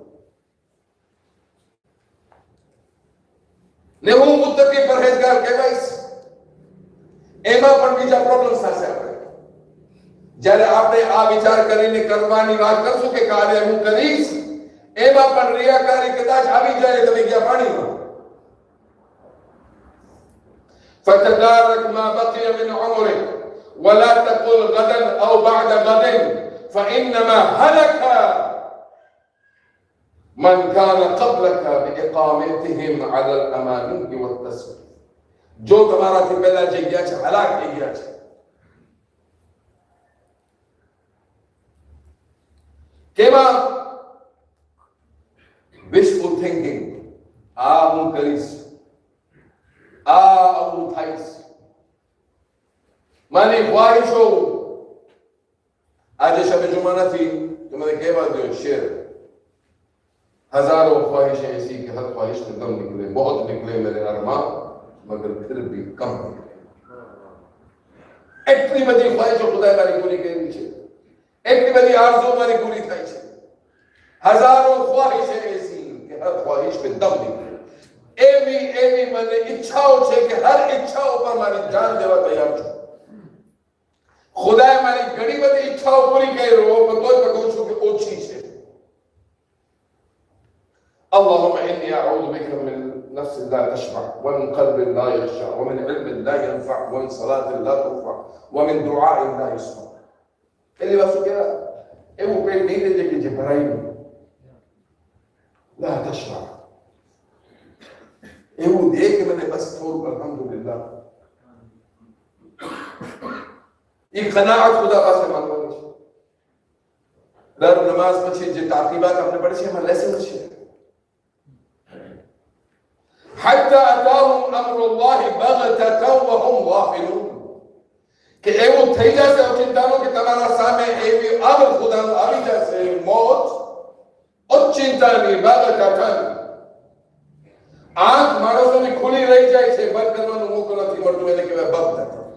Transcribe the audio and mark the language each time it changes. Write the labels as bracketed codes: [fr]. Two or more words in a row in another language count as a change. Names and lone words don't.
[gu] ને હું મુત્તકી પરહેજગાર કહેવાઈશ. એમાં પણ બીજા પ્રોબ્લેમ થશે. આપણે જ્યારે આપણે આ વિચાર કરીને કરવાની વાત કરશું કે કાલે હું કરીશ, એમાં પણ રિયાકારી કદાચ આવી જાય, તમે ગયા પાણીમાં. [ar] فتدارك ما بقي من عمرك ولا تقل غدا او بعد غد فانما هلك من كان قبلك باقامتهم على الاماني والتسويف. [gu] जो તમારાથી પહેલા જઈ ગયા છે હલાક થઈ ગયા છે. કેમાં [en] wishful thinking, [gu] આ હું કરીશ, આવું થાય, મારી ખ્વાહિશો. આજે શબે જુમા નથી તો મને કહેવા દો શેર, [hi] हजारों ख्वाहिशें ऐसी कि हर ख्वाहिश में कम निकले, बहुत निकले मेरे अरमान मगर फिर भी कम निकले. [gu] એટલી બધી ખ્વાહિશો ખુદાએ મારી પૂરી કરી છે, એટલી બધી આરઝુ મારી પૂરી થાય છે. [hi] હજારો ખ્વાહિશें ऐसी कि हर ख्वाहिश में दम निकले. [gu] એવી મને ઈચ્છાઓ છે કે હર ઈચ્છાઓ પર મારી જાન દેવા તૈયાર છું. ખુદાએ મારી ઘણી બધી ઈચ્છાઓ પૂરી કરી પણ તોય કહું છું કે ઓછી છે. [ar] اللهم إني أعوذ بك من نفس لا تشبع ومن قلب لا يخشع ومن علم لا ينفع ومن صلاة لا ترفع ومن دعاء لا يسمع. اللي بس كده [gu] એવું પેટ નહીં દેજે કે જે ભરાય નહીં. [ar] لا تشبع [gu] એવું દે કે મને બસ થોડું અલ્હમ્દુલિલ્લાહ. એ કનાઅત ખુદા પાસે માંગવાની છે. દર નમાઝ પછી જે તાકીબાત આપણે પડે છે એમાં લેસન છે. [ar] حتى أتاهم أمر الله بغتة وهم غافلون. [gu] કે એવું થઈ જશે ઓચિંતાનું કે તમારા સામે એવી અમર ખુદાનું આવી જશે મોત ઓચિંતાની બગતતન. આંખ માણસોની ખુલી રહી જાય છે, બંધ કરવાનું મોકો નથી મળતું, એને કહેવાય બગતત.